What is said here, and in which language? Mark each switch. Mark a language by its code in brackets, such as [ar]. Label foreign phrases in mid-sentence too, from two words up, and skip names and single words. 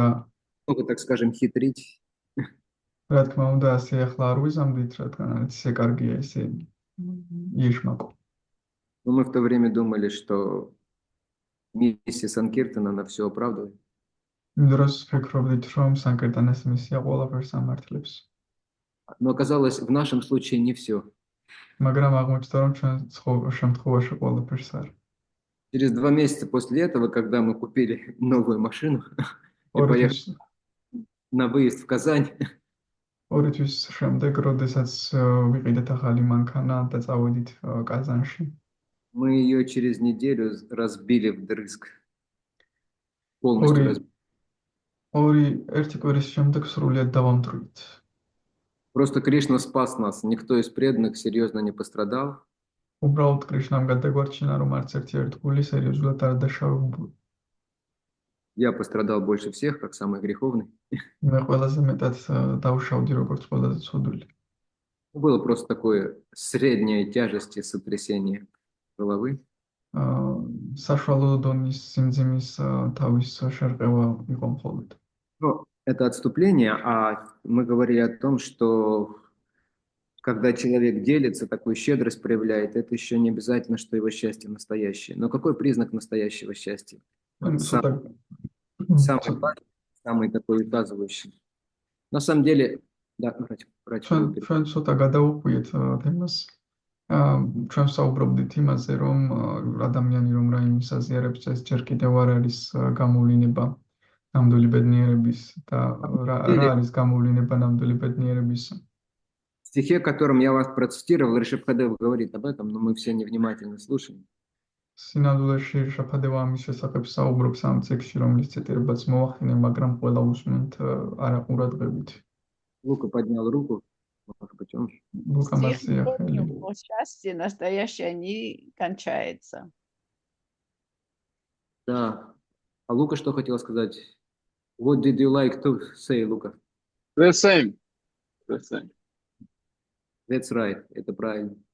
[ru] Много, так скажем, хитрить. [ka] რა თქმა უნდა, ასე ახლა არ ვიზამდით, რადგან არის ისე კარგია, ესე იშმაკო. [ru] Но мы в то время думали, что миссия Санкиртана, она все оправдывает. [ka] იმ დროს ვფიქრობდით, რომ სანკირტანას მისია ყველაფერს ამართლებს. [ru] Но оказалось, в нашем случае не все. [ka] მაგრამ აღმოჩნდა, რომ ჩვენ შემთხვევაში ყველაფერს არ. [ru] Через 2 месяца после этого, когда мы купили новую машину и поехали на выезд в Казань, [ka] 2 თვის შემდეგ, როდესაც ვიყიდეთ ახალი მანქანა და წავედით კაზანში, [ru] мы ее через неделю разбили вдрызг. Полностью разбили. [ka] ერთი კვირის შემდეგ სრულიად დავამტვრით. [ru] Просто Кришна спас нас. Никто из преданных серьезно не пострадал. [ka] უბრალოდ კრიშნამ გადაგვარჩინა, რომ არც ერთი ერთგული სერიოზულად არ დაშავებულა. [ru] Я пострадал больше всех, как самый греховный. [ka] მე ყველაზე მეტად დავშავდი, როგორც ყველაზე ცოდვილი. [ru] Было просто такое среднее тяжести сотрясение головы. [ka] საშუალო დონის სიმძიმის თავის შერყევა იყო მხოლოდ. [ru] Ну, это отступление, а мы говорили о том, что когда человек делится, такую щедрость проявляет, это еще не обязательно, что его счастье настоящее. Но какой признак настоящего счастья? [ka] ან [ru] Сам- [ka] ცოტა [ru] Самый важный, самый такой указывающий. На самом деле, да, братья, [ka] ჩვენ ცოტა გადავუხვიეთ თემას. ჩვენ საუბრობდით იმაზე, რომ ადამიანი რომ რაიმე საზიარებს ეს ჯერ კიდევ არ არის გამოვლინება ნამდვილი ბედნიერების და რა არის გამოვლინება ნამდვილი ბედნიერების. [ru] в стихе, которым я вас процитировал, Ришабхадев говорит об этом, но мы все невнимательно слушаем. [ka] სინამდვილეში შაფადევა ამის შესახებ საუბრობს ამ წიგნში, რომლის ციტირებაც მოახდინე, მაგრამ ყველა უსმენთ არაყურადღებით. [ru] Лука поднял руку. Может быть, он... [ka] ლუკა მასია ხელი. [ru] Его счастье настоящее не кончается. Да. А Лука что хотел сказать? [en] What did you like to say, Лука? The same. The same. That's right. [ru] Это правильно.